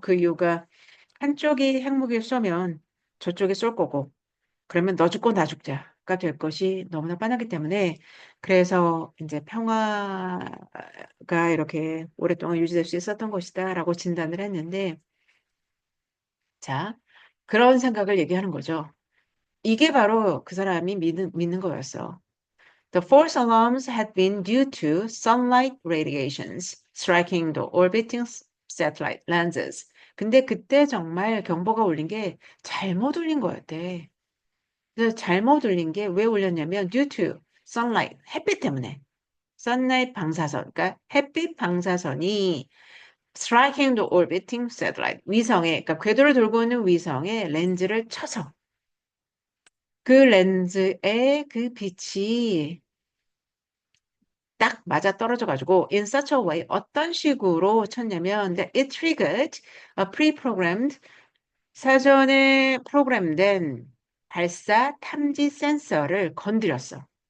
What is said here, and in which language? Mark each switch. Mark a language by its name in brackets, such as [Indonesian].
[Korean] 그 이유가 한쪽이 핵무기를 쏘면 저쪽이 쏠 거고 그러면 너 죽고 나 죽자가 될 것이 너무나 뻔하기 때문에 그래서 이제 평화가 이렇게 오랫동안 유지될 수 있었던 것이다라고 진단을 했는데 자, 그런 생각을 얘기하는 거죠. 이게 바로 그 사람이 믿는 거였어. [English] The false alarms had been due to sunlight radiations striking the orbiting satellite lenses. [Korean] 근데 그때 정말 경보가 울린 게 잘못 울린 거였대. 그래서 잘못 울린 게 왜 울렸냐면 [English] due to sunlight, [Korean] 햇빛 때문에. sunlight 방사선, 그러니까 햇빛 방사선이 [English] striking the orbiting satellite, [Korean] 위성에, 그러니까 궤도를 돌고 있는 위성에 렌즈를 쳐서 그 렌즈에 그 빛이 딱 맞아 떨어져 가지고 [English] in such a way [Korean] 어떤 식으로 쳤냐면 [English] that it triggered a pre-programmed [Korean] 사전에 프로그램된 발사 탐지 센서를 건드렸어.